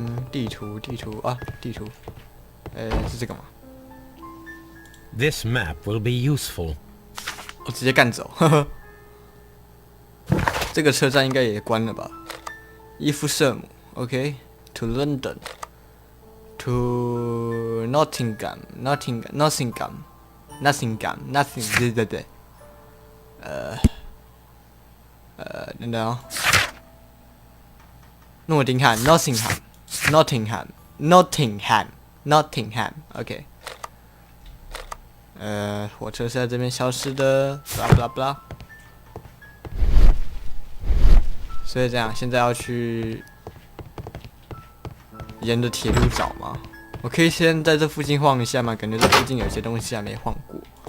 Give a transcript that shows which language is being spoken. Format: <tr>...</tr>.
<zh>地图啊，地图，是这个吗？</zh> <en>This map will be useful.</en> <zh>我直接干走，呵呵。这个车站应该也关了吧？</zh> <en>伊夫瑟姆 ，OK，to London, to Nottingham, Nothing，</en> <zh>对，等等哦，</zh> <en>诺丁汉 ，Nottingham，OK。</en> <zh>火车是在这边消失的，blah blah blah。所以这样，现在要去沿着铁路找吗？我可以先在这附近晃一下吗？感觉这附近有些东西还没晃过。</zh>